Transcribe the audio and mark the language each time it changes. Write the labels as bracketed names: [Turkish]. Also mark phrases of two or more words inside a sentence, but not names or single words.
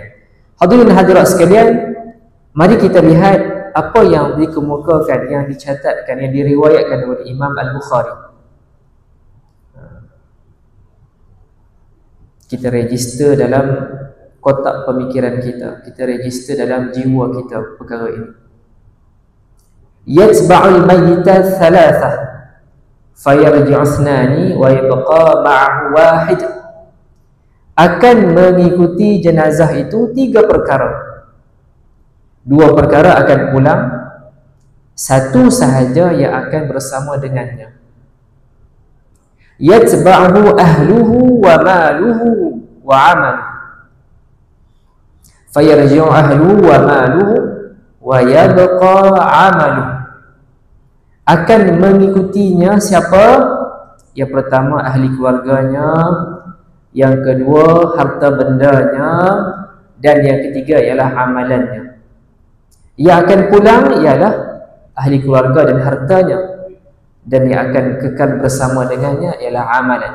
[Malay] Hadirin hadirat sekalian, mari kita lihat apa yang dikemukakan, yang dicatatkan, yang diriwayatkan oleh Imam Al-Bukhari. Kita register dalam kotak pemikiran kita, kita register dalam jiwa kita perkara ini. [Arabic] يتبع الميت ثلاثة فيرجع اثنان ويبقى معه واحد. [Malay] Akan mengikuti jenazah itu 3 perkara. 2 perkara akan pulang, 1 sahaja yang akan bersama dengannya. [Arabic] يتبعه أهله وماله وعمله. فيرجع أهله وماله ويبقى عمله. [Malay] Akan mengikutinya siapa? Yang pertama ahli keluarganya, yang kedua harta bendanya, dan yang ketiga ialah amalannya. Yang akan pulang ialah ahli keluarga dan hartanya, dan yang akan kekal bersama dengannya ialah amalan.